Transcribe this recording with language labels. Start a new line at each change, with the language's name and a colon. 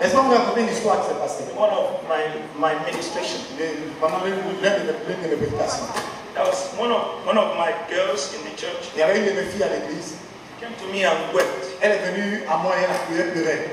French: Laisse-moi vous raconter une histoire qui s'est passée.
English: One of my ministration.
French: Pendant l'une de mes prédications.
English: That was one of my girls in the church.
French: Il y avait une de mes filles à l'église.
English: Came to me and wept.
French: Elle est venue à moi et elle pleurait.